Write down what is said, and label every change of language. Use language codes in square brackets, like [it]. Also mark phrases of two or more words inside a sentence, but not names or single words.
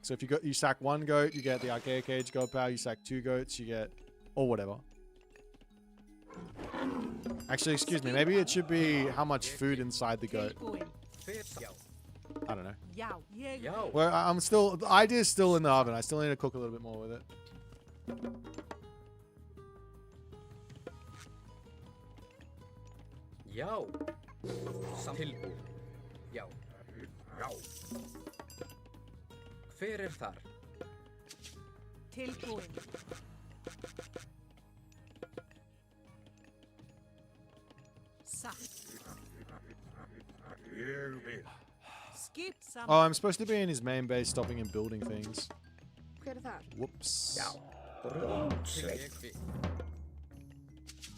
[en] So if you sack 1 goat, you get the Archaic Age God Power. You sack 2 goats, you get or whatever. Actually, excuse me. Maybe it should be how much food inside the goat. I don't know. Well, I'm still the idea is still in the oven. I still need to cook a little bit more with it. Yo. [is] Tilbúin. Já. Já. Hver þar? Tilbúin. [en] Oh, I'm supposed to be in his main base stopping and building things. Whoops.